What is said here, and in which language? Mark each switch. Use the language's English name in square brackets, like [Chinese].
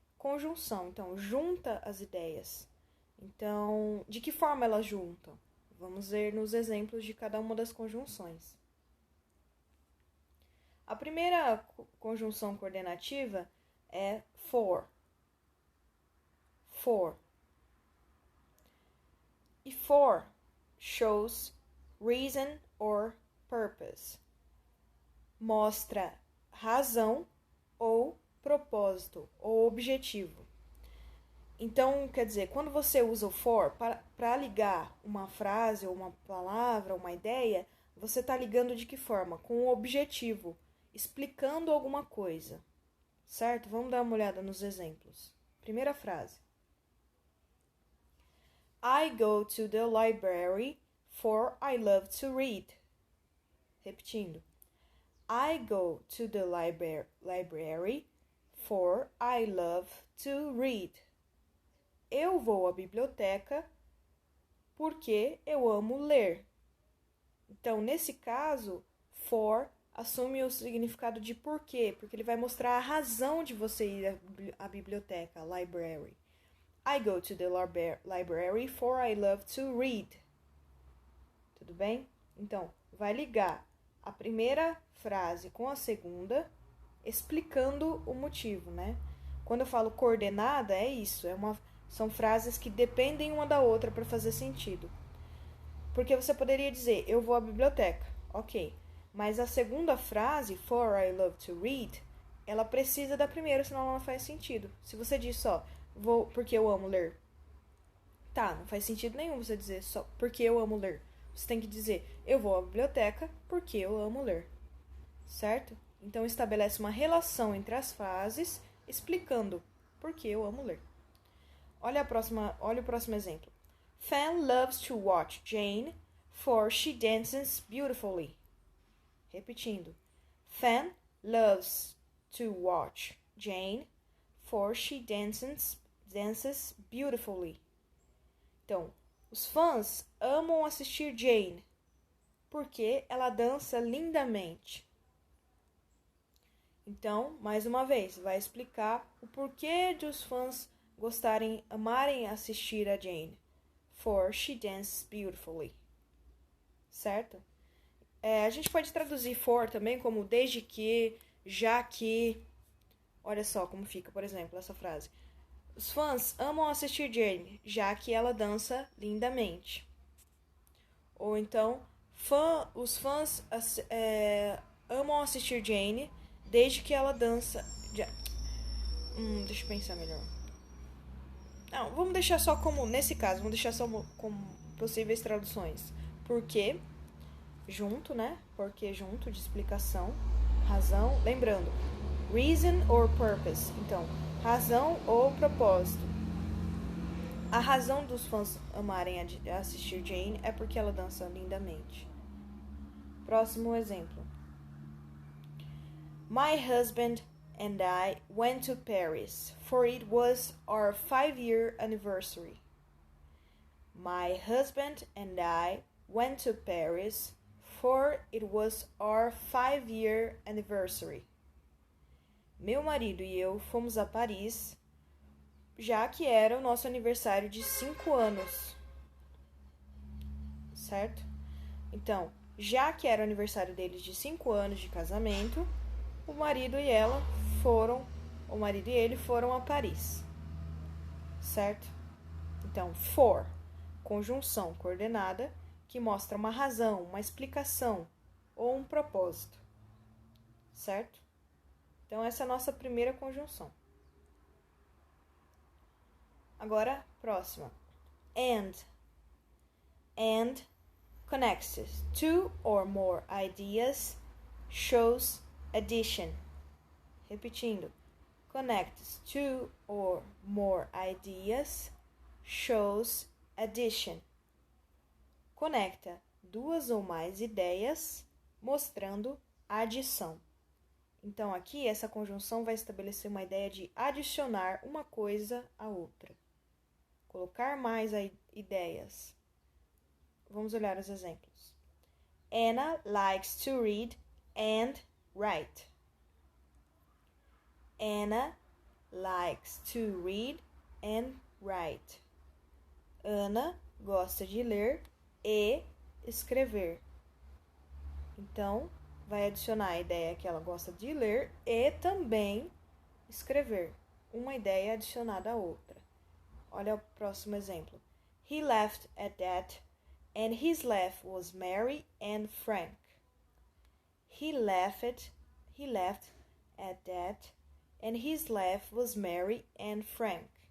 [Portuguese] Conjunção, então, junta as ideias. Então, de que forma elas juntam? Vamos ver nos exemplos de cada uma das conjunções. A primeira conjunção coordenativa é for. [English] For. E for shows reason or purpose. [Portuguese] Mostra razão ou propósito ou objetivo. Então, quer dizer, quando você usa o for para ligar uma frase ou uma palavra, uma ideia, você está ligando de que forma? Com um objetivo, explicando alguma coisa, certo? Vamos dar uma olhada nos exemplos. Primeira frase. [English] I go to the library for I love to read. [Portuguese] Repetindo. [English] I go to the library for I love to read. [Portuguese] Eu vou à biblioteca porque eu amo ler. Então, nesse caso, for assume o significado de porquê, porque ele vai mostrar a razão de você ir à biblioteca, library. [English] I go to the library for I love to read. [Portuguese] Tudo bem? Então, vai ligar a primeira frase com a segunda, explicando o motivo, né? Quando eu falo coordenada, é isso. São frases que dependem uma da outra para fazer sentido. Porque você poderia dizer, eu vou à biblioteca. Ok. Mas a segunda frase, [English] for I love to read, [Portuguese] ela precisa da primeira, senão ela não faz sentido. Se você diz só, vou porque eu amo ler. Tá, não faz sentido nenhum você dizer só porque eu amo ler. Você tem que dizer, eu vou à biblioteca porque eu amo ler. Certo? Então, estabelece uma relação entre as frases, explicando por que eu amo ler. Olha o próximo exemplo. [English] Fan loves to watch Jane, for she dances beautifully. [Portuguese] Repetindo. [English] Fan loves to watch Jane, for she dances beautifully. [Portuguese] Então, os fãs amam assistir Jane, porque ela dança lindamente. Então, mais uma vez, vai explicar o porquê de os fãs amarem assistir a Jane. [English] For she dances beautifully. [Portuguese] Certo? A gente pode traduzir for também como desde que, já que. Olha só como fica, por exemplo, essa frase. Os fãs amam assistir Jane, já que ela dança lindamente. Ou então, os fãs amam assistir Jane desde que ela dança. Deixa eu pensar melhor. Não, vamos deixar só como, nesse caso, vamos deixar só como possíveis traduções. Porque, junto, né? Porque junto, de explicação, razão. Lembrando, [English] reason or purpose. [Portuguese] Então, razão ou propósito. A razão dos fãs amarem assistir Jane é porque ela dança lindamente. Próximo exemplo. [English] My husband and I went to Paris, for it was our 5-year anniversary. My husband and I went to Paris, for it was our 5-year anniversary. [Portuguese] Meu marido e eu fomos a Paris, já que era o nosso aniversário de 5 anos. Certo? Então, já que era o aniversário deles de 5 anos de casamento, o marido e ele foram a Paris. Certo? Então, for, conjunção coordenada, que mostra uma razão, uma explicação ou um propósito. Certo? Então, essa é a nossa primeira conjunção. Agora, próxima. [English] And connects two or more ideas, shows addition. [Portuguese] Repetindo. [English] Connects two or more ideas, shows addition. [Portuguese] Conecta duas ou mais ideias, mostrando adição. Então, aqui, essa conjunção vai estabelecer uma ideia de adicionar uma coisa à outra. Colocar mais ideias. Vamos olhar os exemplos. [English] Anna likes to read and write. Anna likes to read and write. [Portuguese] Ana gosta de ler e escrever. Então, vai adicionar a ideia que ela gosta de ler e também escrever. Uma ideia adicionada à outra. Olha o próximo exemplo. [English] He laughed at that, and his laugh was merry and frank. He laughed at that, and his laugh was merry and frank.